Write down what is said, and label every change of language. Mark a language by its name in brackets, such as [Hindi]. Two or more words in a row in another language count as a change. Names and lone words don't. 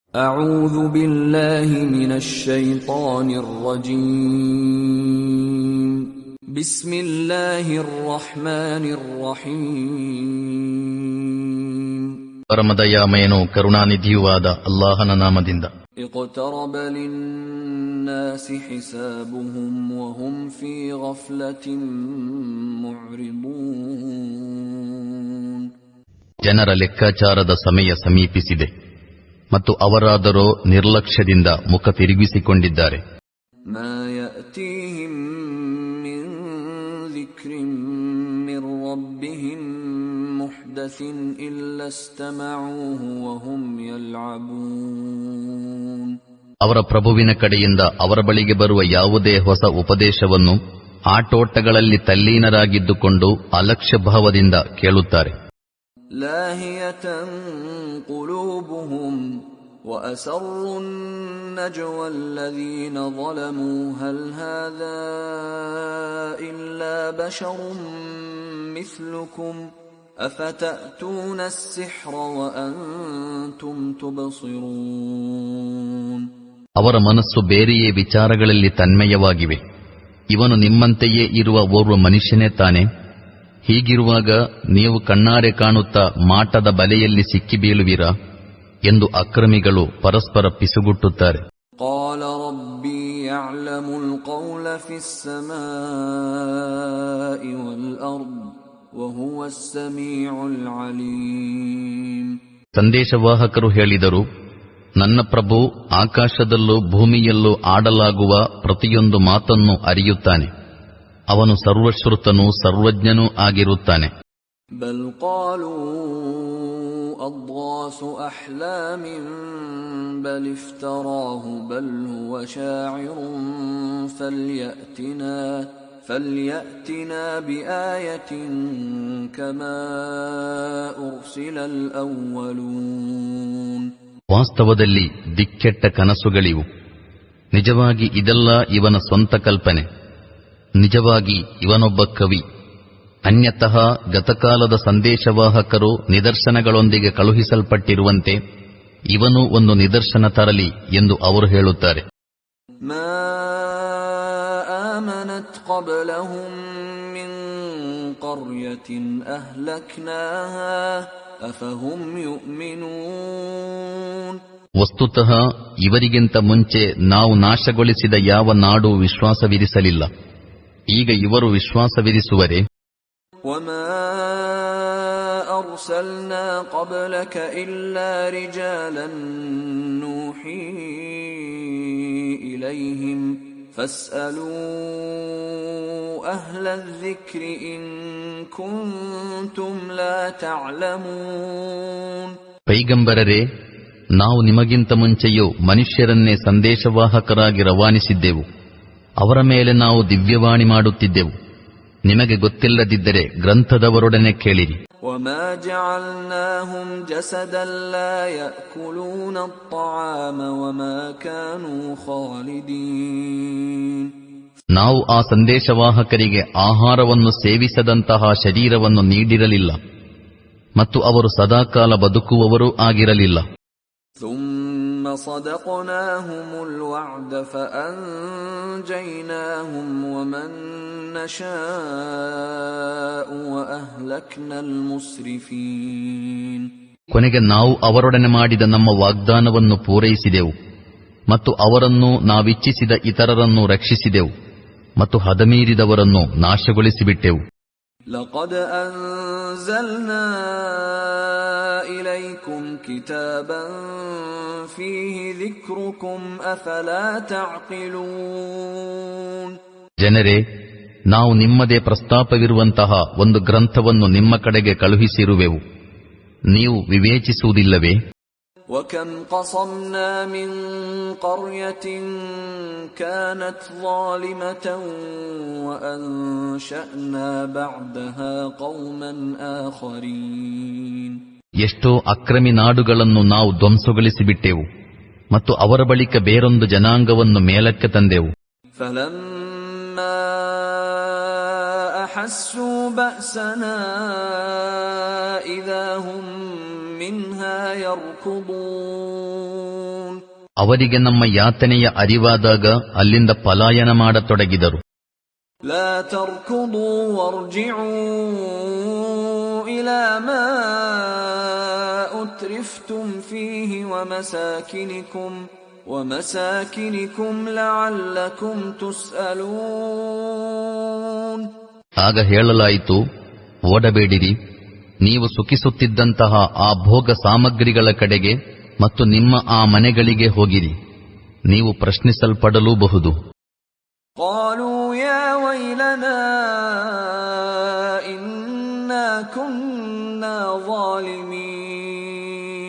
[Arabic] أعوذ بالله من الشيطان الرجيم بسم الله الرحمن الرحيم [Kannada] ಪರಮದಯಾಮಯನೂ ಕರುಣಾನಿಧಿಯೂ ಆದ ಅಲ್ಲಾಹನ ನಾಮದಿಂದ. [Arabic] اقترب للناس حسابهم وهم في غفلة معرضون. [Kannada] ಜನರ ಲೆಕ್ಕಾಚಾರದ ಸಮಯ ಸಮೀಪಿಸಿದೆ ಮತ್ತು ಅವರಾದರೋ ನಿರ್ಲಕ್ಷ್ಯದಿಂದ ಮುಖ ತಿರುಗಿಸಿಕೊಂಡಿದ್ದಾರೆ. [Arabic] ما يأتيهم من ذكر من ربهم محدث إلا استمعوه وهم يلعبون. [Kannada] ಅವರ ಪ್ರಭುವಿನ ಕಡೆಯಿಂದ ಅವರ ಬಳಿಗೆ ಬರುವ ಯಾವುದೇ ಹೊಸ ಉಪದೇಶವನ್ನು ಆಟೋಟಗಳಲ್ಲಿ ತಲ್ಲೀನರಾಗಿದ್ದುಕೊಂಡು ಅಲಕ್ಷ್ಯ ಭಾವದಿಂದ ಕೇಳುತ್ತಾರೆ. [Arabic] لاهية قلوبهم وأسروا النجوى الذين ظلموا هل هذا إلا بشر مثلكم أفتأتون السحر وأنتم تبصرون. [Kannada] ಅವರ ಮನಸ್ಸು ಬೇರೆಯೇ ವಿಚಾರಗಳಲ್ಲಿ ತನ್ಮಯವಾಗಿವೆ. ಇವನು ನಿಮ್ಮಂತೆಯೇ ಇರುವ ಓರ್ವ ಮನುಷ್ಯನೇ ತಾನೆ. ಹೀಗಿರುವಾಗ ನೀವು ಕಣ್ಣಾರೆ ಕಾಣುತ್ತಾ ಮಾಟದ ಬಲೆಯಲ್ಲಿ ಸಿಕ್ಕಿ ಬೀಳುವಿರಾ ಎಂದು ಅಕ್ರಮಿಗಳು ಪರಸ್ಪರ ಪಿಸುಗುಟ್ಟುತ್ತಾರೆ. [Arabic] قال ربي يعلم القول في السماء والأرض وهو السميع العليم. [Kannada] ಸಂದೇಶವಾಹಕರು ಹೇಳಿದರು, ನನ್ನ ಪ್ರಭು ಆಕಾಶದಲ್ಲೂ ಭೂಮಿಯಲ್ಲೂ ಆಡಲಾಗುವ ಪ್ರತಿಯೊಂದು ಮಾತನ್ನು ಅರಿಯುತ್ತಾನೆ. ಅವನು ಸರ್ವಶ್ರುತನೂ ಸರ್ವಜ್ಞನೂ ಆಗಿರುತ್ತಾನೆ. [Arabic] بل قالوا أضغاث أحلام بل افتراه بل هو شاعر فليأتنا بآية كما أرسل الأولون. [Kannada] ವಾಸ್ತವದಲ್ಲಿ ದಿಕ್ಕೆಟ್ಟ ಕನಸುಗಳಿವು. ನಿಜವಾಗಿ ಇದೆಲ್ಲ ಇವನ ಸ್ವಂತ ಕಲ್ಪನೆ. ನಿಜವಾಗಿ ಇವನೊಬ್ಬ ಕವಿ. ಅನ್ಯತಃ ಗತಕಾಲದ ಸಂದೇಶವಾಹಕರು ನಿದರ್ಶನಗಳೊಂದಿಗೆ ಕಳುಹಿಸಲ್ಪಟ್ಟಿರುವಂತೆ ಇವನು ಒಂದು ನಿದರ್ಶನ ತರಲಿ ಎಂದು ಅವರು ಹೇಳುತ್ತಾರೆ. [Arabic] ما آمنت قبلهم من قرية أهلكناها أفهم يؤمنون. [Kannada] ವಸ್ತುತಃ ಇವರಿಗಿಂತ ಮುಂಚೆ ನಾವು ನಾಶಗೊಳಿಸಿದ ಯಾವ ನಾಡು ವಿಶ್ವಾಸವಿರಿಸಲಿಲ್ಲ. ಈಗ ಇವರು ವಿಶ್ವಾಸವಿರಿಸುವರೆ. [Arabic] وما أرسلنا قبلك إلا رجالا نوحي إليهم فاسألوا أهل الذكر إن كنتم لا تعلمون. [Kannada] ಪೈಗಂಬರರೇ, ನಾವು ನಿಮಗಿಂತ ಮುಂಚೆಯೂ ಮನುಷ್ಯರನ್ನೇ ಸಂದೇಶವಾಹಕರಾಗಿ ರವಾನಿಸಿದ್ದೆವು. ಅವರ ಮೇಲೆ ನಾವು ದಿವ್ಯವಾಣಿ ಮಾಡುತ್ತಿದ್ದೆವು. ನಿಮಗೆ ಗೊತ್ತಿಲ್ಲದಿದ್ದರೆ ಗ್ರಂಥದವರೊಡನೆ ಕೇಳಿರಿ. [Arabic] وما جعلناهم جسدا لا يأكلون الطعام وما كانوا خالدين. [Kannada] ನಾವು ಆ ಸಂದೇಶವಾಹಕರಿಗೆ ಆಹಾರವನ್ನು ಸೇವಿಸದಂತಹ ಶರೀರವನ್ನು ನೀಡಿರಲಿಲ್ಲ ಮತ್ತು ಅವರು ಸದಾಕಾಲ ಬದುಕುವವರೂ ಆಗಿರಲಿಲ್ಲ. [Arabic] ثم صدقناهم الوعد فأنجيناهم ومن نشاء وأهلكنا المسرفين. [Kannada] ಕೊನೆಗೆ ನಾವು ಅವರೊಡನೆ ಮಾಡಿದ ನಮ್ಮ ವಾಗ್ದಾನವನ್ನು ಪೂರೈಸಿದೆವು ಮತ್ತು ಅವರನ್ನು ನಾವಿಚ್ಛಿಸಿದ ಇತರರನ್ನು ರಕ್ಷಿಸಿದೆವು ಮತ್ತು ಹದಮೀರಿದವರನ್ನು ನಾಶಗೊಳಿಸಿಬಿಟ್ಟೆವು. [Arabic] لقد أنزلنا إليكم كتابا فيه ذكركم أفلا تعقلون. [Kannada] ಜನರೇ, ನಾವು ನಿಮ್ಮದೇ ಪ್ರಸ್ತಾಪವಿರುವಂತಹ ಒಂದು ಗ್ರಂಥವನ್ನು ನಿಮ್ಮ ಕಡೆಗೆ ಕಳುಹಿಸಿರುವೆವು. ನೀವು ವಿವೇಚಿಸುವುದಿಲ್ಲವೇ? [Arabic] وكم قصمنا من قرية كانت ظالمة وأنشأنا بعدها قوما آخرين. [Kannada] ಎಷ್ಟೋ ಅಕ್ರಮಿ ನಾಡುಗಳನ್ನು ನಾವು ಧ್ವಂಸಗೊಳಿಸಿಬಿಟ್ಟೆವು ಮತ್ತು ಅವರ ಬಳಿಕ ಬೇರೊಂದು ಜನಾಂಗವನ್ನು ಮೇಲಕ್ಕೆ ತಂದೆವು. [Arabic] فلما أحسوا بأسنا إذا هم منها يركضون. [Kannada] ಅವರಿಗೆ ನಮ್ಮ ಯಾತನೆಯ ಅರಿವಾದಾಗ ಅಲ್ಲಿಂದ ಪಲಾಯನ ಮಾಡತೊಡಗಿದರು. [Arabic] لا تركضوا وارجعوا إلى ما أترفتم فيه ومساكنكم لعلكم تسألون. [Kannada] ಆಗ ಹೇಳಲಾಯಿತು, ಓಡಬೇಡಿರಿ, ನೀವು ಸುಖಿಸುತ್ತಿದ್ದಂತಹ ಆ ಭೋಗ ಸಾಮಗ್ರಿಗಳ ಕಡೆಗೆ ಮತ್ತು ನಿಮ್ಮ ಆ ಮನೆಗಳಿಗೆ ಹೋಗಿರಿ, ನೀವು ಪ್ರಶ್ನಿಸಲ್ಪಡಲೂಬಹುದು. [Arabic] قالوا يا ويلنا إنا كنا ظالمين.